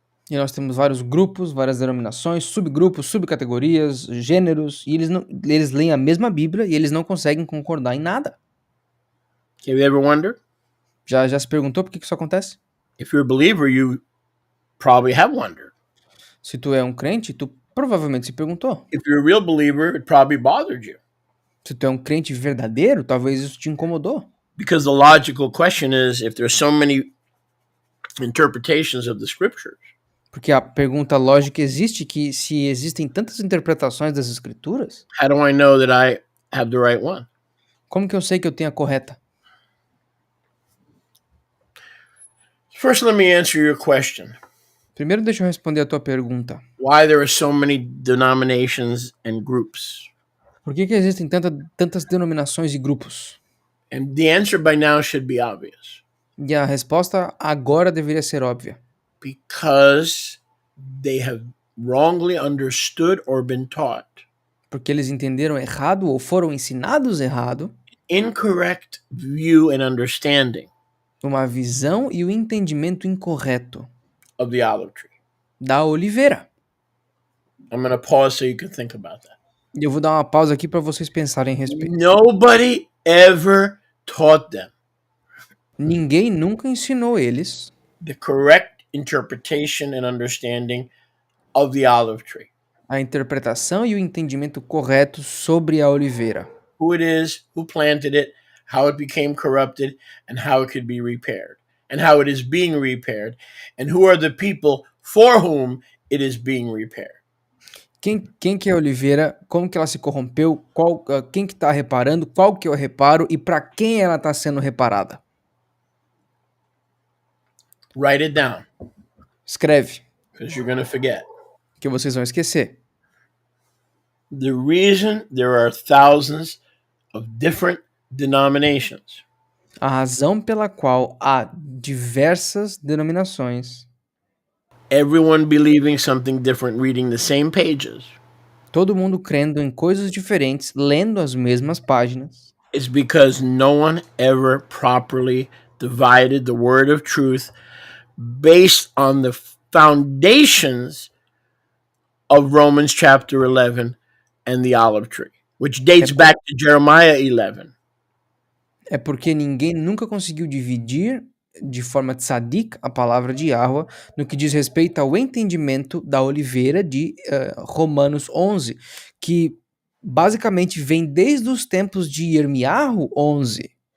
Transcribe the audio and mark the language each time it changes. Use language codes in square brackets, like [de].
[pt] E nós temos vários grupos, várias denominações, subgrupos, subcategorias, gêneros, e eles leem a mesma Bíblia e eles não conseguem concordar em nada. [en] Have you ever wondered? [pt] Já se perguntou por que isso acontece? [en] If you're a believer, you probably have wondered. [pt] Se tu é um crente, tu provavelmente se perguntou. [en] If you're a real believer, it probably bothered you. [pt] Se tu é um crente verdadeiro, talvez isso te incomodou. [en] Because the logical question is, if there's so many interpretations of the scriptures, [pt] Porque a pergunta lógica existe que se existem tantas interpretações das escrituras, [en] how do I know that I have the right one? [pt] como que eu sei que eu tenho a correta? [en] First, let me answer your question. [pt] Primeiro deixa eu responder a tua pergunta. [en] Why there are so many denominations and groups? [pt] Por que existem tantas denominações e grupos? [en] And the answer by now should be obvious. [pt] E a resposta agora deveria ser óbvia. [en] Because they have wrongly understood or been taught [pt] Porque eles entenderam errado ou foram ensinados errado [en] incorrect view and understanding [pt] uma visão e o entendimento incorreto [en] of the olive tree. [pt] da oliveira. [en] I'm going to pause so you can think about that. [pt] E eu vou dar uma pausa aqui para vocês pensarem a respeito. [en] Nobody ever taught them [pt] Ninguém nunca ensinou eles [en] the correct interpretation and understanding of the olive tree. [pt] a interpretação e o entendimento correto sobre a oliveira. [en] Who it is, who planted it, how it became corrupted, and how it could be repaired, and how it is being repaired, and who are the people for whom it is being repaired. [pt] Quem que é a oliveira, como que ela se corrompeu, quem que está reparando, qual que é o reparo e para quem ela está sendo reparada. [en] Write it down, [pt] Escreve, [en] because you're going to forget. [pt] que vocês vão esquecer. [en] The reason there are thousands of different denominations [pt] A razão pela qual há diversas denominações, [en] everyone believing something different, reading the same pages, [pt] todo mundo crendo em coisas diferentes, lendo as mesmas páginas, [en] is because no one ever properly divided the word of truth based on the foundations of Romans chapter 11 and the olive tree, which dates back to Jeremiah 11. [pt] É porque ninguém nunca conseguiu dividir de forma tzadik a palavra de Yahweh no que diz respeito ao entendimento da oliveira de Romanos 11, que basicamente vem desde os tempos de Yirmiyahu 11.